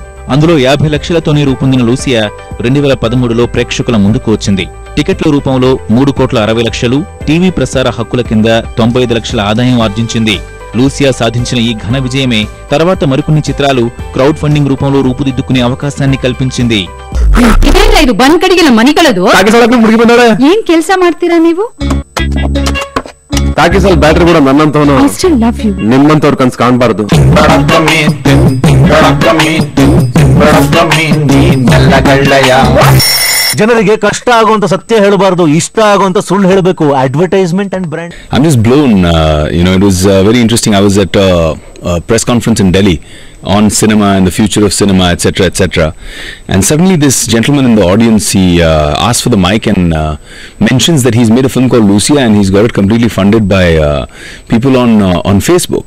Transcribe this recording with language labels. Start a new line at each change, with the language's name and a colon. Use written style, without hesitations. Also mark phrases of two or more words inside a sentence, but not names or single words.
Telugu: అందులో 50 లక్షలతోనే రూపొందిన లూసియా 2013లో ప్రేక్షకుల ముందుకు వచ్చింది. టికెట్ల రూపంలో 3,60,00,000, టీవీ ప్రసార హక్కుల కింద 95 లక్షల ఆదాయం ఆర్జించింది. లూసియా సాధించిన ఈ ఘన విజయమే తర్వాత మరికొన్ని చిత్రాలు
English: crowd funding
Telugu: రూపంలో రూపుదిద్దుకునే అవకాశాన్ని కల్పించింది.
Kannada: ಏನ್ ಕೆಲಸ ಮಾಡ್ತೀರಾ ನೀವು? ಟಾಕೀಸಲ್ ಬ್ಯಾಟ್ರಿ ಕೂಡ ನನ್ನಂತವನು ನಿಮ್ಮಂತವ್ರ ಕನ್ಸ್ ಕಾಣಬಾರ್ದು. ಜನರಿಗೆ ಕಷ್ಟ ಆಗುವಂತ ಸತ್ಯ ಹೇಳಬಾರದು, ಇಷ್ಟ ಆಗುವಂತ ಸುಳ್ಳು ಹೇಳಬೇಕು.
English: advertisement and brand. I'm just blown. It was very interesting. I was at a press conference in Delhi on cinema and the future of cinema, etc., etc. And suddenly this gentleman in the audience, he asks for the mic and mentions that he's made a film called Lucia and he's got it completely funded by people on Facebook.